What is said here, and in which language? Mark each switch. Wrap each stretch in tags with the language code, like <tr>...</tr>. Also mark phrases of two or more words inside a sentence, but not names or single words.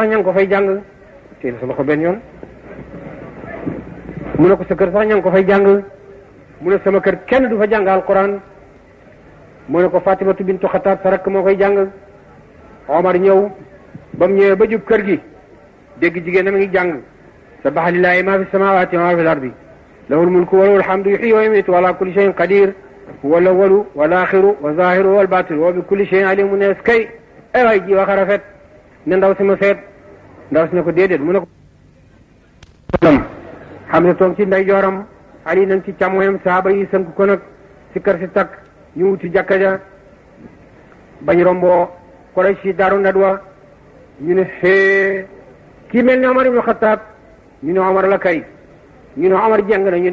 <wo>ña ngi ko fay jàng teel sa loxo benn yoon mu ne ko sa kër sax ña ngi ko fay jàng mu ne sama kër kenn du fa jàng alquran mu ne ko Fatimatu bintu Xattaab sa rakk moo koy jàng Omar ñëw ba mu ñëwee ba jub kër gi dégg jigéen a ngi jàng</wo> <ar>سبح لله ما في السماوات وما في الأرض له الملك وله الحمد يحيي ويميت وعلى كل شيء قدير هو الأول والآخر والظاهر والباطن وبكل شيء عليم.</ar> <wo>ne kay ay ji wax a rafet ne ndaw si ma seet ndaw si ne ko déedéet mu ne ko xam ne toog ci ndeyjooram Ali nañ ci càmmoñam saaba yi sënk ko nag si kër si takk ñu wuti jàkka ja bañ romboo Quraysh si Daaru Nadwa ñu ne xee kii mel ni Omar ibn Khattab ñu ne Omar la kay ñu ne Omar jeng na ñu</wo>